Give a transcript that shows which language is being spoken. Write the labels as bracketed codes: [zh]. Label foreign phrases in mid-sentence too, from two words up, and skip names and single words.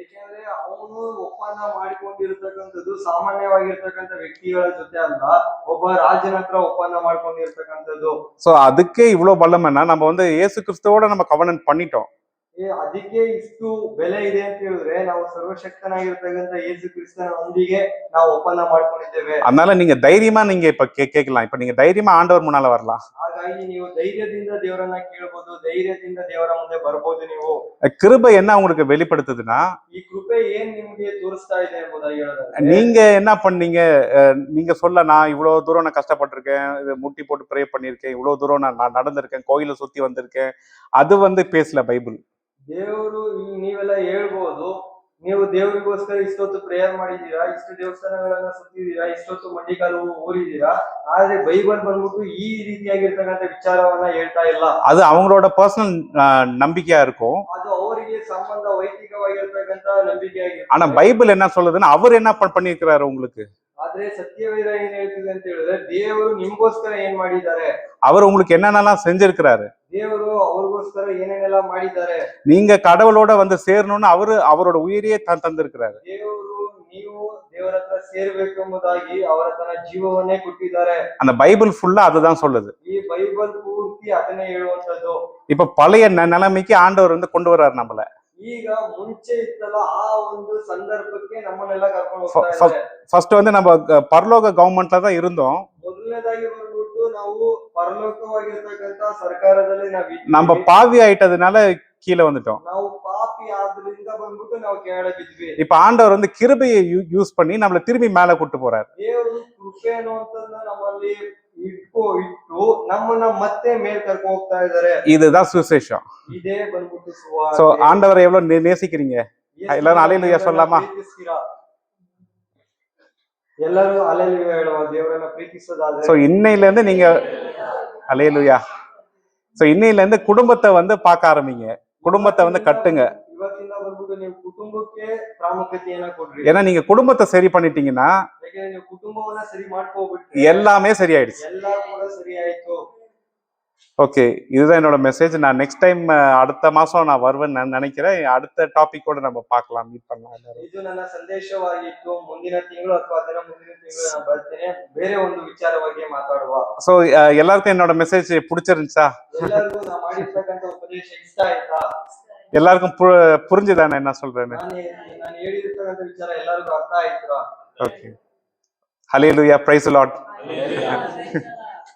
[kn] ಯಾಕೆಂದ್ರೆ ಅವನು ಒಪ್ಪಂದ ಮಾಡಿಕೊಂಡಿರೋ ಕೊಟ್ಟಿರ್ತಕ್ಕಂಥದ್ದು ಸಾಮಾನ್ಯವಾಗಿರ್ತಕ್ಕಂಥ ವ್ಯಕ್ತಿಗಳ ಜೊತೆ ಅಲ್ಲ, ಒಬ್ಬ ರಾಜನ ಹತ್ರ ಒಪ್ಪಂದ ಮಾಡ್ಕೊಂಡಿರ್ತಕ್ಕಂಥದ್ದು. [ta] சோ அதுக்கே இவ்வளவு பலமைன்னா நம்ம வந்து இயேசு கிறிஸ்துவோட நம்ம கவர்னன்ட் பண்ணிட்டோம். [kn] ಅದಕ್ಕೆ ಇಷ್ಟು ಬೆಲೆ ಇದೆ ಅಂತ ಹೇಳಿದ್ರೆ ನಾವು ಸರ್ವಶಕ್ತನಾಗಿರ್ತಕ್ಕಂಥ ಯೇಸು ಕ್ರಿಸ್ತನ ಒಂದಿಗೆ ನಾವು ಒಪ್ಪಂದ ಮಾಡ್ಕೊಂಡಿದ್ದೇವೆ. [ta] அதனால நீங்க தைரியமா நீங்க இப்ப கேட்கலாம். இப்ப நீங்க தைரியமா ஆண்டவர் முன்னால வரலாம். [kn] ಹಾಗಾಗಿ ನೀವು ಧೈರ್ಯದಿಂದ ದೇವರನ್ನ ಕೇಳಬಹುದು, ಧೈರ್ಯದಿಂದ ದೇವರ ಮುಂದೆ ಬರ್ಬೋದು. ನೀವು [ta] கிருபை என்ன உங்களுக்கு வெளிப்படுத்துதுன்னா, [kn] ಈ ಕೃಪೆ ಏನ್ ನಿಮ್ಗೆ ತೋರಿಸ್ತಾ ಇದೆ ಎಂಬುದಾಗಿ ಹೇಳೋದಾದ್ರೆ, [ta] நீங்க என்ன பண்ணீங்க, நீங்க சொல்ல நான் இவ்வளவு தூரம் நான் கஷ்டப்பட்டிருக்கேன், இது முட்டி போட்டு ப்ரே பண்ணிருக்கேன், இவ்வளவு தூரம் நான் நடந்திருக்கேன், கோயில சுத்தி வந்திருக்கேன், அது வந்து பேசல பைபிள். [kn] ದೇವರು ನೀವೆಲ್ಲ ಹೇಳ್ಬೋದು, ನೀವು ದೇವರಿಗೋಸ್ಕರ ಇಷ್ಟೊತ್ತು ಪ್ರೇಯರ್ ಮಾಡಿದೀರಾ, ಇಷ್ಟು ದೇವಸ್ಥಾನಗಳನ್ನ ಸುತ್ತಿದೀರಾ, ಇಷ್ಟೊತ್ತು ಮಂಡಿಕಾಲು ಊರಿದೀರಾ, ಆದ್ರೆ ಬೈಬಲ್ ಬಂದ್ಬಿಟ್ಟು ಈ ರೀತಿಯಾಗಿರ್ತಕ್ಕಂಥ ವಿಚಾರವನ್ನ ಹೇಳ್ತಾ ಇಲ್ಲ. [ta] அது அவங்களோட பர்சனல் நம்பிக்கையா இருக்கும். [kn] ಅದು ಅವರಿಗೆ ಸಂಬಂಧ ವೈಯಕ್ತಿಕವಾಗಿರ್ತಕ್ಕಂಥ ನಂಬಿಕೆಯಾಗಿರುತ್ತೆ. [ta] ஆனா பைபிள் என்ன சொல்லுதுன்னா, அவர் என்ன பண்ணிருக்கிறாரு உங்களுக்கு? [kn] ಆದ್ರೆ ಸತ್ಯವೇದ ಏನ್ ಹೇಳ್ತಿದೆ ಅಂತ ಹೇಳಿದ್ರೆ, ದೇವರು ನಿಮ್ಗೋಸ್ಕರ ಏನ್ ಮಾಡಿದ್ದಾರೆ, [ta] அவர் உங்களுக்கு என்னென்னலாம் செஞ்சிருக்கிறாரு, [kn] ದೇವರು ಅವ್ರಿಗೋಸ್ಕರ ಏನೇನೆಲ್ಲ ಮಾಡಿದ್ದಾರೆ. [ta] நீங்க கடவுளோட வந்து சேரணும்னு அவரோட உயிரையே தந்திருக்கிறாரு. [kn] ದೇವರು ನೀವು ದೇವರ ಹತ್ರ ಸೇರ್ಬೇಕು ಎಂಬುದಾಗಿ ಅವರ ತನ್ನ ಜೀವವನ್ನೇ ಕೊಟ್ಟಿದ್ದಾರೆ. [ta] அந்த பைபிள் ஃபுல்லா அதுதான் சொல்லுது. [kn] ಈ ಬೈಬಲ್ ಪೂರ್ತಿ ಅದನ್ನೇ ಹೇಳುವಂತದ್ದು. [ta] இப்ப பழைய நிலைமைக்கு ஆண்டவர் வந்து கொண்டு வர்றாரு நம்மள. [kn] ಈಗ ಮುಂಚೆ ಇತ್ತಲ್ಲ ಆ ಒಂದು ಸಂದರ್ಭಕ್ಕೆ ನಮ್ಮನ್ನೆಲ್ಲ ಕರ್ಕೊಂಡು ಹೋಗ್ತಾ ಇದ್ದಾರೆ. [ta] ஃபர்ஸ்ட் வந்து நம்ம பரலோக கவர்மெண்ட்ல தான் இருந்தோம். [kn] ಮೊದಲನೇದಾಗಿ ಬಂದ್ಬಿಟ್ಟು ನಾವು ಪರಲೋಕವಾಗಿರ್ತಕ್ಕಂಥ ಸರ್ಕಾರದಲ್ಲಿ [ta] நம்ம பாவி ஆயிட்டதுனால கீழே வந்துட்டோம். [kn] ನಾವು ಪಾಪಿ ಆದ್ರಿಂದ ಬಂದ್ಬಿಟ್ಟು ನಾವು ಕೆಳಗೆ ಬಿದ್ವಿ. [ta] இப்ப ஆண்டவர் வந்து கிருபையை யூஸ் பண்ணி நம்மள திரும்பி மேல கூட்டு போறாரு. [kn] ದೇವರು ಕೃಪೆ ಅನ್ನುವಂಥದ್ದನ್ನ ನಮ್ಮಲ್ಲಿ ಇಟ್ಟು ನಮ್ಮನ್ನ ಮತ್ತೆ ಮೇಲ್ ಕರ್ಕೊಂಡು ಹೋಗ್ತಾ ಇದ್ದಾರೆ. [ta] இதுதான் சுவிசேஷம். [kn] ಇದೇ ಬಂದ್ಬಿಟ್ಟು ಸುವಾರ್ತೆ. [ta] சோ ஆண்டவரை எவ்வளவு நேசிக்கிறீங்க? எல்லாரும் அல்லேலூயா சொல்லலாமா? [kn] ಎಲ್ಲರೂ அல்லேலூயா ಹೇಳುವ, ದೇವರನ್ನ ಪ್ರೀತಿಸೋದಾದ್ರೆ. [ta] சோ இன்னையில இருந்து நீங்க அல்லேலூயா. சோ இன்னையில இருந்து குடும்பத்தை வந்து பார்க்க ஆரம்பிங்க, குடும்பத்தை வந்து கட்டுங்க. [kn] ಇವತ್ತಿಂದ ಬಂದ್ಬಿಟ್ಟು ನೀವು ಕುಟುಂಬಕ್ಕೆ ಪ್ರಾಮುಖ್ಯತೆಯನ್ನ ಕೊಡ್ರಿ. [ta] ஏன்னா நீங்க குடும்பத்தை சரி பண்ணிட்டீங்கன்னா [kn] ಯಾಕಂದ್ರೆ ನೀವು ಕುಟುಂಬವನ್ನ ಸರಿ ಮಾಡ್ಕೋಬಿಟ್ರಿ, [ta] எல்லாமே சரியாயிடுச்சு. [kn] ಎಲ್ಲ ಕೂಡ ಸರಿ ಆಯ್ತು. [ta] ஓகே, இதுதான் என்னோட மெசேஜ். நான் [en] next time [ta] அடுத்த மாசம் நான் வருவேன்னு நினைக்கிறேன். அடுத்த டாபிக்கோட நம்ம பார்க்கலாம், மீட் பண்ணலாம். [kn] ಇದು ನನ್ನ ಸಂದೇಶವಾಗಿತ್ತು. ಮುಂದಿನ ತಿಂಗಳು ಅಥವಾ ಅದರ ಮುಂದಿನ ತಿಂಗಳು ನಾನು ಬರ್ತೇನೆ, ಬೇರೆ ಒಂದು ವಿಚಾರವಾಗಿ ಮಾತಾಡುವ. [ta] ஸோ எல்லாருக்கும் என்னோட மெசேஜ் பிடிச்சிருந்துச்சா? [kn] ಎಲ್ಲರಿಗೂ ನಾನು ಮಾಡಿರ್ತಕ್ಕಂಥ ಉಪದೇಶ ಇಷ್ಟ ಆಯ್ತಾ? [ta] எல்லாருக்கும் புரிஞ்சுதா நான் என்ன சொல்றேன்னு? [kn] ನಾನು ಹೇಳಿರ್ತಕ್ಕಂಥ ವಿಚಾರ ಎಲ್ಲರಿಗೂ ಅರ್ಥ ಆಯ್ತಾ? [ta] ஓகே, ஹல்லேலூயா, [en] praise the Lord.